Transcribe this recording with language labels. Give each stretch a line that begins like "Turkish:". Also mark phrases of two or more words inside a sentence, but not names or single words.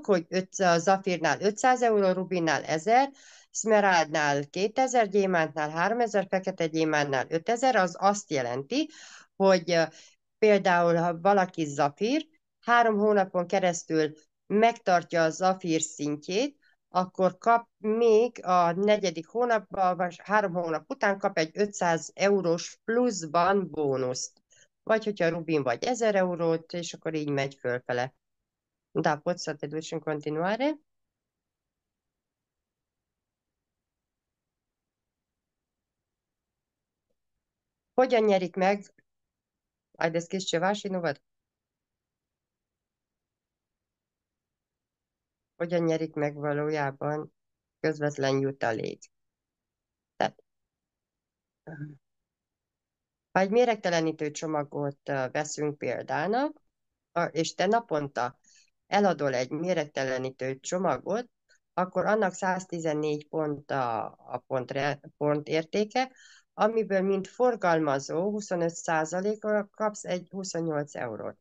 Hungarian: hogy a Zafirnál 500 euró, Rubinnál 1000, Smeraldnál 2000, gyémántnál 3000, fekete gyémántnál 5000, az azt jelenti, hogy például, ha valaki Zafir, 3 hónapon keresztül megtartja a Zafir szintjét, akkor kap még a negyedik hónapban, vagy 3 hónap után kap egy 500 eurós pluszban bónuszt. Vagy hogyha Rubin vagy 1000 eurót, és akkor így megy fölfele.
Romanian: Da, poți să te duci în continuare?
Hungarian: Hogyan nyerik meg?
Romanian: Ai deschis ceva și nu văd.
Hungarian: Hogyan nyerik meg valójában közvetlen jutalék? Tehát, ha egy méregtelenítő csomagot veszünk példának, és te naponta eladol egy méregtelenítő csomagot, akkor annak 114 pont a pont értéke, amiből mint forgalmazó 25%-ra kapsz egy 28 eurót.